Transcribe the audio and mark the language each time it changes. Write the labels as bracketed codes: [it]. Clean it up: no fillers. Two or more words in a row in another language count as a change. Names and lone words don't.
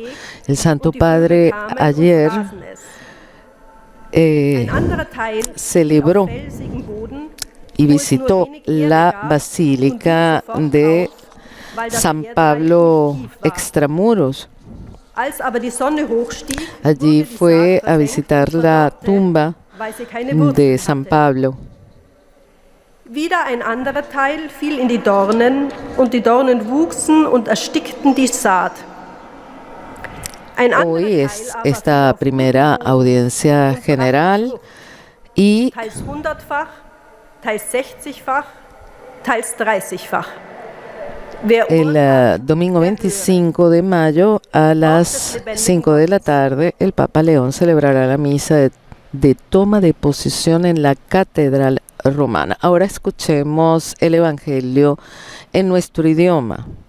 [es] El Santo Padre ayer celebró y visitó la Basílica de San Pablo Extramuros. Allí fue a visitar la tumba de San Pablo. [de] Wieder ein anderer Teil fiel in die Dornen, und die Dornen wuchsen und erstickten die Saat. Ein anderer [es] Hoy [de] Teil [es] es [de] aber [es] esta [de] fiel [es] primera [de] auf Boden [es] audiencia [de] und [es] general [de] brachte [es] y [de] Frucht, teils 100-fach, teils 60-fach, teils 30-fach. Wer [es] el domingo 25 de mayo a las 5 de la tarde el Papa León celebrará la misa de toma de posesión en la Catedral Romana. Ahora escuchemos el Evangelio en nuestro idioma.